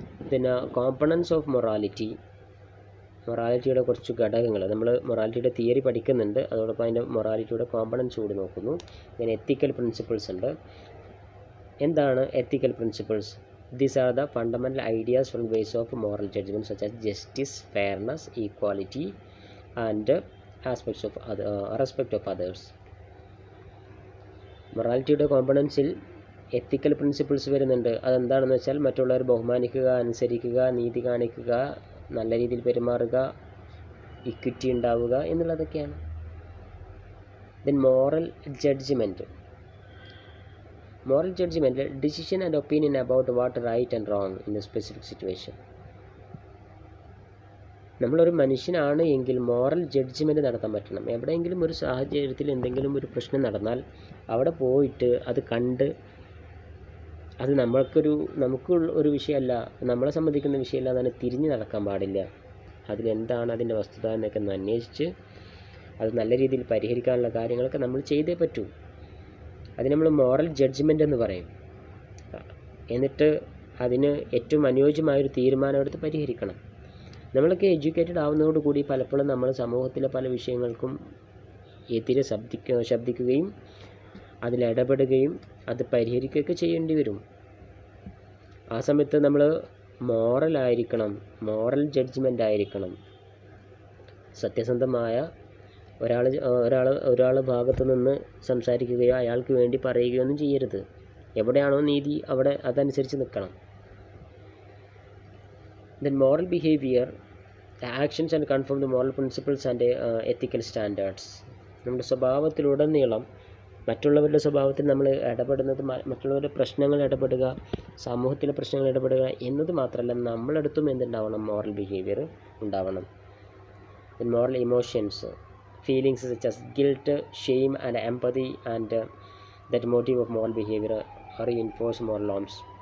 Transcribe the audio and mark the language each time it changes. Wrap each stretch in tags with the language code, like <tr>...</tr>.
<ml>പിന്നെ components of morality. മൊറാലിറ്റിയുടെ കുറച്ച് ഘടകങ്ങൾ, നമ്മൾ മൊറാലിറ്റിയുടെ തിയറി പഠിക്കുന്നുണ്ട്, അതോടൊപ്പം അതിൻ്റെ മൊറാലിറ്റിയുടെ കോമ്പണൻസ് കൂടി നോക്കുന്നു. പിന്നെ എത്തിക്കൽ പ്രിൻസിപ്പിൾസ് ഉണ്ട്. എന്താണ് എത്തിക്കൽ principles?</ml> <en>These are the fundamental ideas from ways of moral judgment such as justice, fairness, equality and aspects of respect of others.</en> <ml>മൊറാലിറ്റിയുടെ കോമ്പണൻസിൽ ethical principles വരുന്നുണ്ട്. അതെന്താണെന്ന് വെച്ചാൽ മറ്റുള്ളവരെ ബഹുമാനിക്കുക, അനുസരിക്കുക, നീതി കാണിക്കുക, നല്ല രീതിയിൽ പെരുമാറുക, ഇക്വിറ്റി ഉണ്ടാവുക എന്നുള്ളതൊക്കെയാണ്.</ml> <en>Then moral judgment. Moral judgment, decision and opinion about what right and wrong in a specific situation.</en> <ml>നമ്മളൊരു മനുഷ്യനാണ് എങ്കിൽ മോറൽ ജഡ്ജ്മെൻറ്റ് നടത്താൻ പറ്റണം. എവിടെയെങ്കിലും ഒരു സാഹചര്യത്തിൽ എന്തെങ്കിലും ഒരു പ്രശ്നം നടന്നാൽ അവിടെ പോയിട്ട് അത് കണ്ട് അത് നമുക്ക് ഒരു വിഷയമല്ല, നമ്മളെ സംബന്ധിക്കുന്ന വിഷയമല്ല എന്നാണ് തിരിഞ്ഞു നടക്കാൻ പാടില്ല. അതിലെന്താണ് അതിൻ്റെ വസ്തുത എന്നൊക്കെ ഒന്ന് അന്വേഷിച്ച് അത് നല്ല രീതിയിൽ പരിഹരിക്കാനുള്ള കാര്യങ്ങളൊക്കെ നമ്മൾ ചെയ്തേ പറ്റൂ. അത് നമ്മൾ മോറൽ ജഡ്ജ്മെൻ്റ് എന്ന് പറയും. എന്നിട്ട് അതിന് ഏറ്റവും അനുയോജ്യമായൊരു തീരുമാനമെടുത്ത് പരിഹരിക്കണം. നമ്മളൊക്കെ എഡ്യൂക്കേറ്റഡ് ആവുന്നതോടുകൂടി പലപ്പോഴും നമ്മൾ സമൂഹത്തിലെ പല വിഷയങ്ങൾക്കും എതിരെ ശബ്ദിക്കുകയും അതിലിടപെടുകയും അത് പരിഹരിക്കുകയൊക്കെ ചെയ്യേണ്ടി വരും. ആ സമയത്ത് നമ്മൾ മോറലായിരിക്കണം, മോറൽ ജഡ്ജ്മെൻ്റ് ആയിരിക്കണം. സത്യസന്ധമായ ഒരാൾ ഭാഗത്തു നിന്ന് സംസാരിക്കുകയോ അയാൾക്ക് വേണ്ടി പറയുകയോ ഒന്നും ചെയ്യരുത്. എവിടെയാണോ നീതി അവിടെ അതനുസരിച്ച് നിൽക്കണം.</ml> <en>Then moral behavior, the actions and conform the moral principles and ethical standards.</en> <ml>നമ്മുടെ സ്വഭാവത്തിലുടനീളം മറ്റുള്ളവരുടെ സ്വഭാവത്തിൽ നമ്മൾ ഇടപെടുന്നത്, മറ്റുള്ളവരുടെ പ്രശ്നങ്ങൾ ഇടപെടുക, സമൂഹത്തിലെ പ്രശ്നങ്ങൾ ഇടപെടുക എന്നത് മാത്രമല്ല, നമ്മളടുത്തും എന്തുണ്ടാവണം, മോറൽ ബിഹേവിയർ ഉണ്ടാവണം.</ml> <en>Then moral emotions, feelings such as guilt, shame and empathy and that motive of moral behavior reinforce moral norms.</en>